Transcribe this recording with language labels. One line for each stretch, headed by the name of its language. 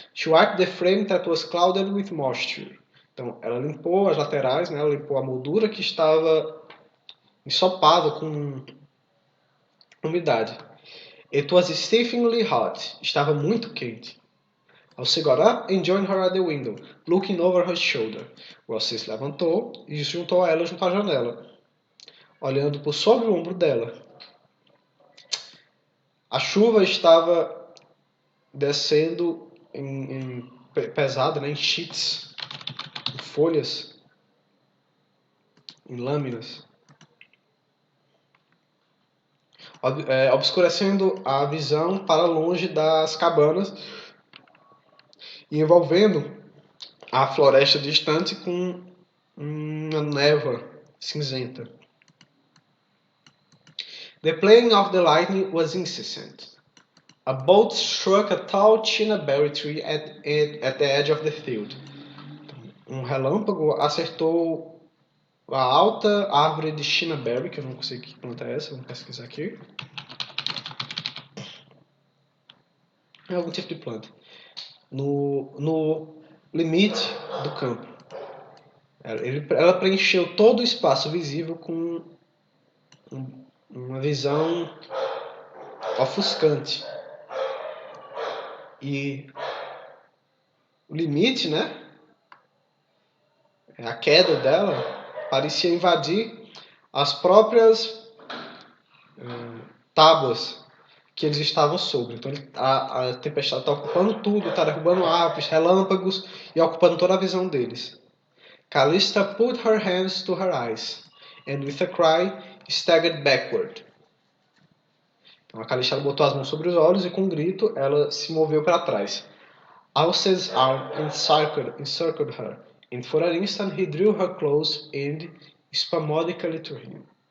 English: She wiped the frame that was clouded with moisture.
Portuguese: Então ela limpou as laterais, né? Ela limpou a moldura que estava ensopada com umidade.
English: It was stiflingly hot.
Portuguese: Estava muito quente.
English: Alceu got up and joined her at the window, looking over her shoulder.
Portuguese: O Alceu se levantou e se juntou a ela junto à janela, olhando por sobre o ombro dela. A chuva estava descendo pesada, né, em sheets, em folhas, em lâminas, obscurecendo a visão para longe das cabanas e envolvendo a floresta distante com uma névoa cinzenta.
English: The playing of the lightning was incessant. A bolt struck a tall chinaberry tree at the edge of the field.
Portuguese: Relâmpago acertou a alta árvore de chinaberry, que eu não sei que planta é essa, vamos pesquisar aqui. É algum tipo de planta. No limite do campo. Ela preencheu todo o espaço visível com uma visão ofuscante. E o limite, né? A queda dela parecia invadir as próprias tábuas que eles estavam sobre. Então a tempestade está ocupando tudo, está derrubando árvores, relâmpagos e ocupando toda a visão deles.
English: Callista put her hands to her eyes, and with a cry, staggered backward.
Portuguese: Então a Callista botou as mãos sobre os olhos e com um grito ela se moveu para trás.
English: Alceu's arm encircled her, and for an instant he drew her close and spasmodically to him.